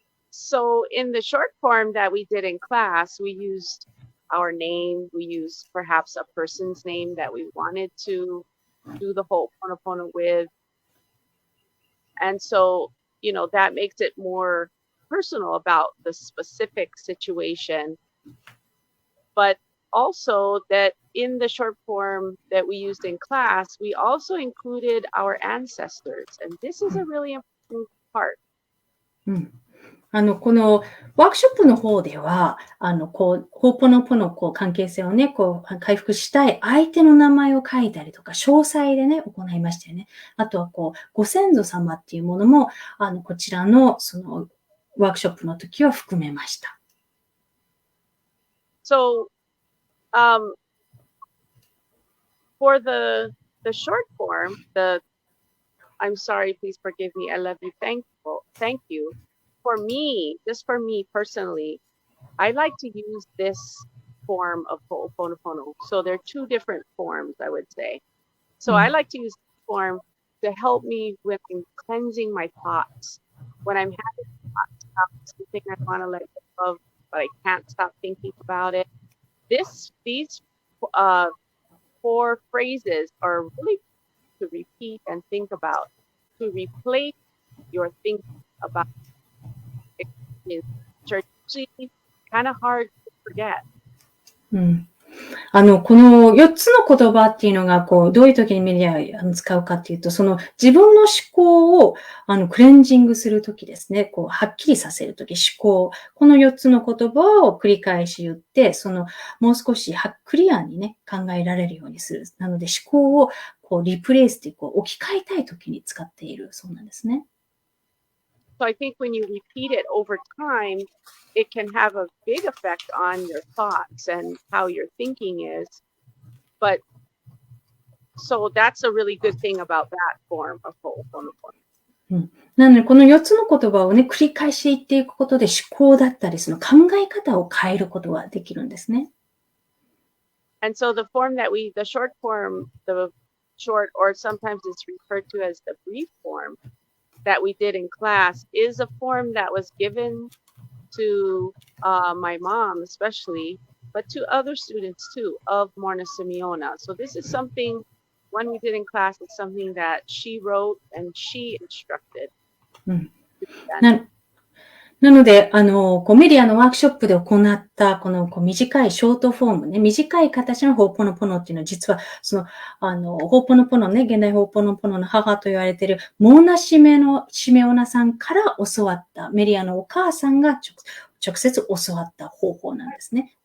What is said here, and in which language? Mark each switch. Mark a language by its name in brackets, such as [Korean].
[English] So in the short form that we did in class, we used our name, we used perhaps a person's name that we wanted to do the Ho'oponopono with. And so, you know, that makes it more personal about the specific situation. But also that in the short form that we used in class, we also included our ancestors. And this is a really important part. [Japanese] このワークショップの方では、ホーポノポの関係性をね、回復したい相手の名前を書いたりとか、詳細でね、行いましたよね。あとはご先祖様っていうものも、こちらの、その、ワークショップの時は含めました。 [English] So, for the short form, I'm sorry, please forgive me, I love you, thank you. For me, just for me personally, I like to use this form of Ho'oponopono. So there are two different forms, I would say. So I like to use this form to help me with cleansing my thoughts. When I'm having thoughts about something I want to let go of, but I can't stop thinking about it. These 4 phrases are really to repeat and think about, to replace your thinking about. It's actually kind of hard to forget. [Japanese] この4つの言葉っていうのが、どういう時にメディア使うかっていうと、その自分の思考を、クレンジングする時ですね。はっきりさせる時、思考。この4つの言葉を繰り返し言って、もう少しクリアにね、考えられるようにする。なので、思考を、リプレイスって置き換えたい時に使っているそうなんですね。 [English] So I think when you repeat it over time, it can have a big effect on your thoughts and how your thinking is. But so that's a really good thing about that form of Ho'oponopono. [Japanese] なので、この4つの言葉をね、繰り返し言っていくことで思考だったり、その考え方を変えることができるんですね。 [English] And so the form that the short form, the short, or sometimes it's referred to as the brief form that we did in class is a form that was given to my mom especially, but to other students too of Morna Simeona. So this is something, when we did in class, it's something that she wrote and she instructed. [Japanese] なので、メディアのワークショップで行った、この短いショートフォームね、短い形のホーポノポノっていうのは、実は、ホーポノポノね、現代ホーポノポノの母と言われている、モーナシメオナさんから教わった、メディアのお母さんが直接教わった方法なんですね。